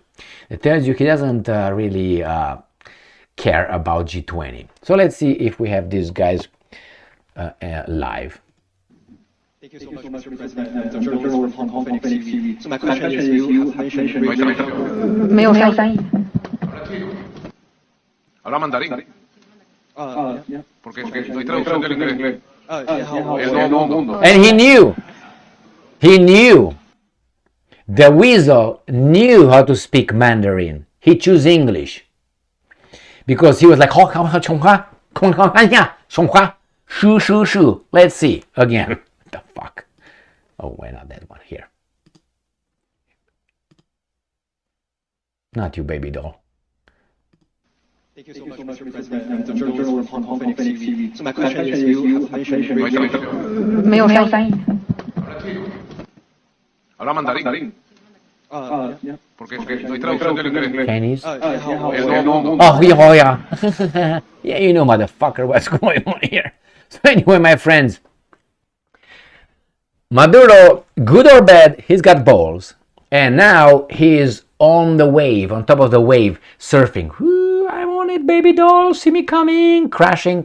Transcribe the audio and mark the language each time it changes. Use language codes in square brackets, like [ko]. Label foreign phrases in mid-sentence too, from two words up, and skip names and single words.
[en] It tells you he doesn't really care about G20. So let's see if we have these guys live. Thank you so much, Mr. President. I'm journalist from Hong Kong Phoenix TV. So my question is, you have mentioned... [zh] 没有翻译。 [es] ¿Habla mandarín? [en] Yeah. [es] Porque no hay traducción del inglés. El nuevo mundo. [en] And he knew, the weasel knew how to speak Mandarin. He chose English. Because he was like, let's see again. What the fuck? Oh, why not that one here? Not you, baby doll. Thank you so much, Mr. President. I'm journalist from Hong Kong Phoenix TV. So my question is, you have mentioned... [zh] 没有翻译。 [es] ¿Habla mandarín? [en] Yeah. [es] Porque no hay traducción del inglés. [en] Chinese? [es] El nuevo mundo. [en] Oh, yeah. Yeah, you know, motherfucker, what's going on here. So anyway, my friends, Maduro, good or bad, he's got balls. And now he is on the wave, on top of the wave, surfing. Ooh, I want it, baby doll, see me coming, crashing.